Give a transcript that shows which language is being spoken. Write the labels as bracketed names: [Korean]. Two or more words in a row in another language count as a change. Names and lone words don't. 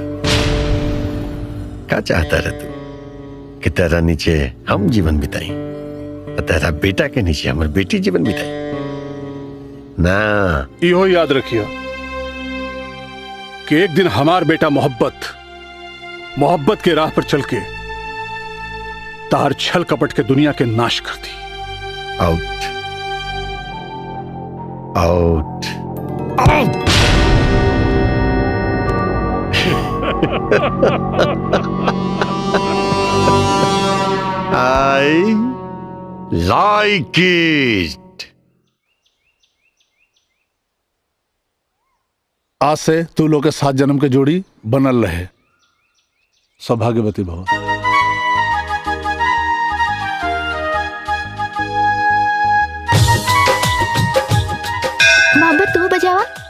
[Bhojpuri] क्या चाहता रह तू कि तेरा नीचे हम जीवन बिताई और तेरा बेटा के नीचे हमारी बेटी जीवन बिताई? ना, इहो याद रखिए कि एक दिन हमार बेटा मोहब्बत के राह पर चल के तार छल कपट के दुनिया के नाश कर दी। [English] Out out out. I like it. [Bhojpuri] आज से तू लोग के 7 जन्म के जोड़ी बनल रहे। [Sanskrit] सौभाग्यवती भव। [Bhojpuri] मोहब्बत तू बजावा।